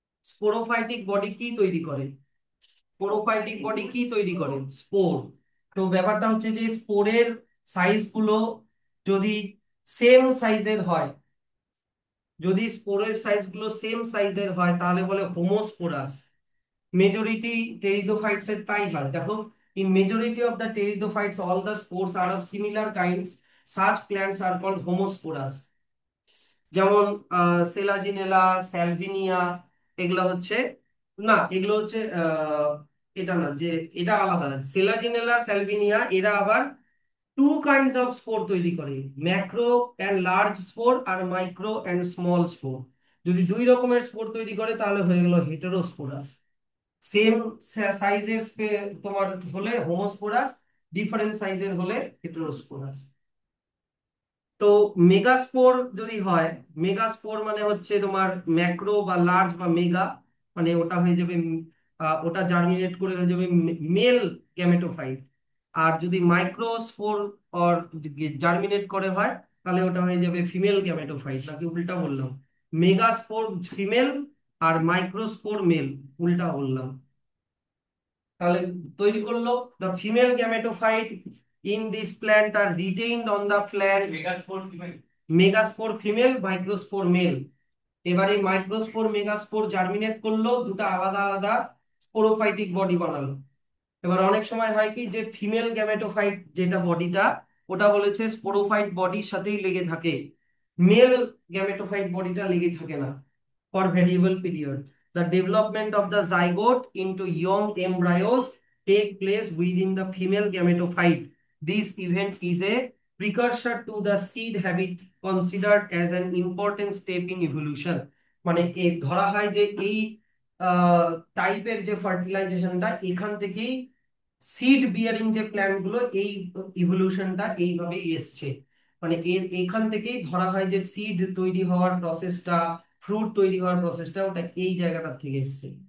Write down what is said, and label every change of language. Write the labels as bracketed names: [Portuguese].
[Bangla] Sporophytic body কি তৈরি করে? স্পোরোফাইটিক বডি কি তৈরি করে? স্পোর। তো ব্যাপারটা হচ্ছে যে স্পোরের সাইজ গুলো যদি সেম সাইজের হয়, যদি স্পোরের সাইজ গুলো সেম সাইজের হয় তাহলে বলে হোমোস্পোরাস। মেজরিটি টেরিডোফাইটস এর তাই হয়। [English] দেখো, in majority of the pteridophytes all the spores are of similar kinds. Such plants are called homosporous. [Bangla] যেমন সেলাজিনেলা, স্যালভিনিয়া, এগুলো হচ্ছে, না এগুলো হচ্ছে এটা না, যে এটা আলাদা। সেলাজিনেলা, স্যালভিনিয়া এরা আবার টু কাইন্ডস অফ স্পোর তৈরি করে, macro and large spore আর micro and small spore. যদি দুই রকমের স্পোর তৈরি করে তাহলে হয়ে গেল হেটেরোস্পোরাস। সেম সাইজের তোমার হলে হোমোস্পোরাস, ডিফারেন্ট সাইজের হলে হেটেরোস্পোরাস। তো মেগাস্পোর যদি হয়, মেগাস্পোর মানে হচ্ছে তোমার ম্যাক্রো বা লার্জ বা মেগা, মানে ওটা হয়ে যাবে ওটা জার্মিনেট করে হয়ে যাবে মেল গ্যামেটোফাইট। আর যদি মাইক্রোস্পোর অর জার্মিনেট করে হয় তাহলে ওটা হয়ে যাবে ফিমেল গ্যামেটোফাইট। নাকি উল্টা বললাম? মেগাস্পোর ফিমেল আর মাইক্রোস্পোর মেল, উল্টা বললাম। তাহলে তৈরি করলো, [English] the female gametophyte in this plant are retained on the plant, [Bangla] megaspore female microspore mail. এবারে মাইক্রোস্পোর মেগাস্পোর জার্মিনেট করলো, দুটো আলাদা আলাদা স্পোরোফাইটিক বডি বানালো। এবার অনেক সময় হয় কি যে ফিমেল গ্যামেটোফাইট যেটা বডিটা, ওটা বলেছে স্পোরোফাইট বডির সাথেই লেগে থাকে, মেল গ্যামেটোফাইট বডিটা লেগে থাকে না [English] for variable period. The development of the zygote into young embryos take place within the female gametophyte. This event is a precursor to the seed habit considered as an important step in evolution. [Bangla] মানে এই ধরা হয় যে এই টাইপের যে ফার্টিলাইজেশনটা এখান থেকেই সিড বিয়ারিং যে প্ল্যান্ট গুলো এই ইভলিউশনটা এইভাবেই এসছে। মানে এর এখান থেকেই ধরা হয় যে সিড তৈরি হওয়ার প্রসেসটা, ফ্রুট তৈরি হওয়ার প্রসেসটা ওটা এই জায়গাটা থেকে এসছে।